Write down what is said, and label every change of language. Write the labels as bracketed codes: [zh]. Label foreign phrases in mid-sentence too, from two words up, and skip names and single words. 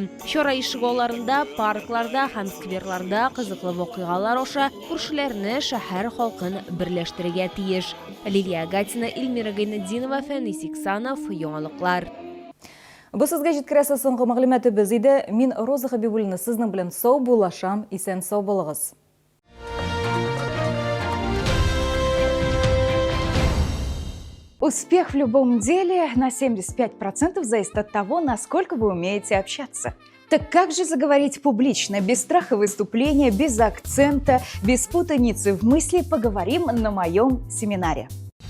[tt] Чара ишек алларында, паркларда һәм скверларда кызыклы вакыйгалар аша күршеләрне, шәһәр халкын берләштерергә тиеш. Лилия Гатина, Эльмира Гайнетдинова, Фәнис Иксанов, Яңалыклар. Бу сезгә җиткерәсе соңгы мәгълүматыбыз иде. Мин Роза Хәбибуллина сезнең белән сау булашам, исән сау булыгыз. [ru] Успех в любом деле на 75% зависит от того, насколько вы умеете общаться. Так как же заговорить публично, без страха выступления, без акцента, без путаницы в мысли, поговорим на моем семинаре.